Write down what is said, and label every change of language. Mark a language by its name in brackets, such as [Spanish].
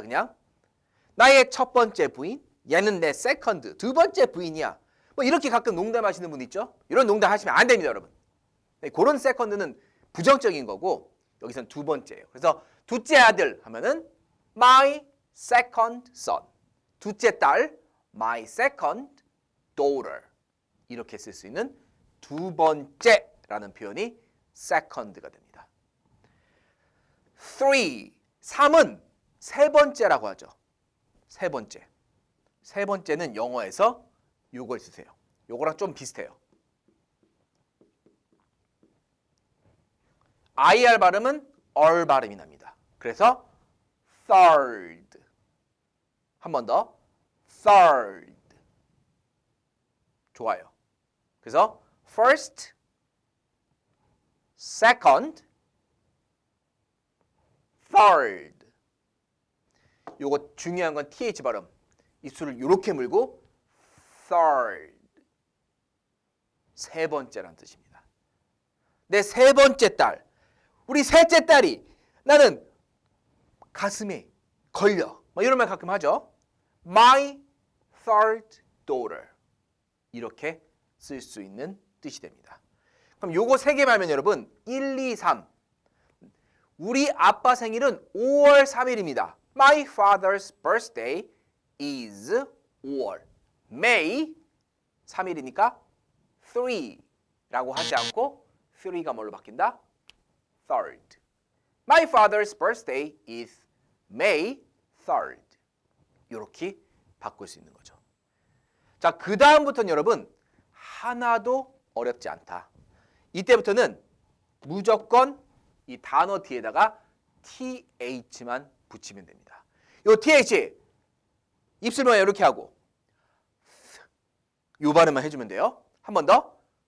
[Korean] 그냥 나의 첫 번째 부인, 얘는 내 세컨드, 두 번째 부인이야. 뭐 이렇게 가끔 농담하시는 분 있죠. 이런 농담 하시면 안 됩니다, 여러분. 그런 세컨드는 부정적인 거고 여기서는 두 번째예요. 그래서 둘째 아들 하면은 [English] my second son. [Korean] 둘째 딸 [English] my second daughter. [Korean] 이렇게 쓸 수 있는 두 번째라는 표현이 second가 됩니다. 3은 세 번째라고 하죠. 세 번째. 세 번째는 영어에서 요걸 쓰세요. 요거랑 좀 비슷해요. IR 발음은 R 발음이 납니다. 그래서 third. 한 번 더. third. 좋아요. 그래서 [English] first, second, third. [Korean] 요거 중요한 건 TH 발음. 입술을 이렇게 물고 third. 세 번째라는 뜻입니다. 내 세 번째 딸. 우리 셋째 딸이 나는 가슴에 걸려. 뭐 이런 말 가끔 하죠. [English] My third daughter. [Korean] 이렇게 쓸 수 있는 뜻이 됩니다. 그럼 요거 세 개만 하면 여러분 1, 2, 3. 우리 아빠 생일은 5월 3일입니다. [English] My father's birthday is 5월. [Korean] May 3일이니까 3라고 하지 않고 3가 뭘로 바뀐다? [English] third. My father's birthday is May 3rd. [Korean] 이렇게 바꿀 수 있는 거죠. 자, 그 다음부터는 여러분 하나도 어렵지 않다. 이때부터는 무조건 이 단어 뒤에다가 TH만 붙이면 됩니다. 요 TH 입술만 이렇게 하고 요 발음만 해주면 돼요. 한 번 더.